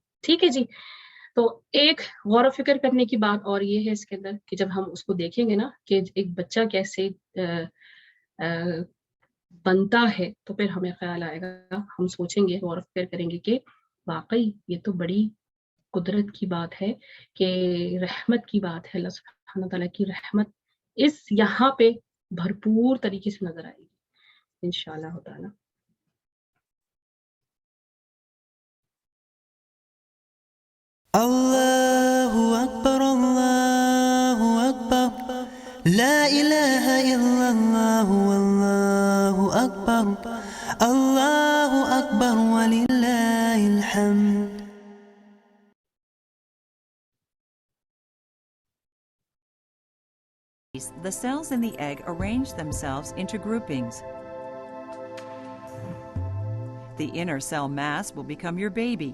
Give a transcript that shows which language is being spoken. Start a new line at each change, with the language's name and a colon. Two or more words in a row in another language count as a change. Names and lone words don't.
Urdu: ٹھیک ہے جی، تو ایک غور فکر کرنے کی بات اور یہ ہے اس کے اندر کہ جب ہم اس کو دیکھیں گے نا کہ ایک بچہ کیسے بنتا ہے، تو پھر ہمیں خیال آئے گا، ہم سوچیں گے، غور فکر کریں گے کہ واقعی یہ تو بڑی قدرت کی بات ہے، کہ رحمت کی بات ہے، اللہ سبحانہ تعالیٰ کی رحمت اس یہاں پہ بھرپور طریقے سے نظر آئے گی ان شاء اللہ تعالیٰ.
Arabic: الله أكبر، الله أكبر، لا إله إلا الله، الله أكبر، الله أكبر، ولله الحمد.
English: The cells in the egg arrange themselves into groupings. The inner cell mass will become your baby.